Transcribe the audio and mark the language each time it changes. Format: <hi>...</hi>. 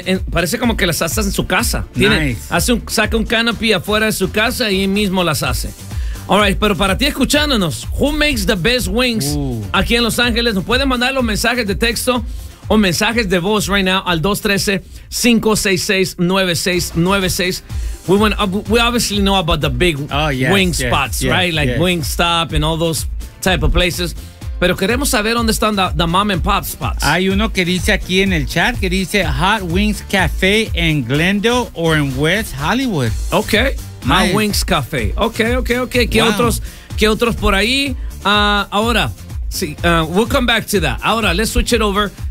<es>Parece como que las hace en su casa. Saca un canopy afuera de su casa y mismo las hace.</es> <en>All right,</en> <es>pero para ti escuchándonos,</es> <en>who makes the best wings</en> <es>aquí en Los Ángeles? Nos pueden mandar los mensajes de texto o mensajes de voz</es> <en>right now</en> <es>al 213-566-9696.</es> <en>We obviously know about the big wing spots, right? Like Wingstop and all those type of places.</en> <es>Pero queremos saber dónde están</es> <en>the mom and pop spots.</en> <es>Hay uno que dice aquí en el chat, que dice Hot Wings Cafe en Glendale o en West Hollywood.</es> <en>Okay, nice.</en> <es>Hot Wings Cafe.</es> <en>Okay.</en> <es>¿Qué otros por ahí? Ahora,</es> <en>we'll come back to that. Ahora, let's switch it over.</en>